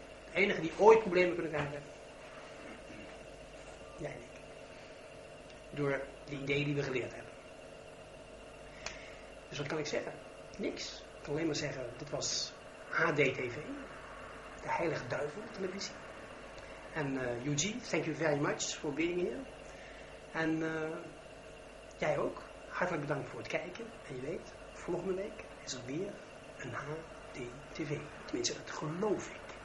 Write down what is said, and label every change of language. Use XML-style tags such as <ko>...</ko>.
<nl>De enige die ooit problemen kunnen krijgen, jij en ik. Door de ideeën die we geleerd hebben. Dus wat kan ik zeggen? Niks. Ik kan alleen maar zeggen, dit was HDTV. De Heilige Duivel televisie.</nl> <en>En Eugene, thank you very much for being here.</en> <nl>En jij ook. Hartelijk bedankt voor het kijken. En je weet, volgende week is er weer een HDTV. Tenminste, dat geloof ik.</nl>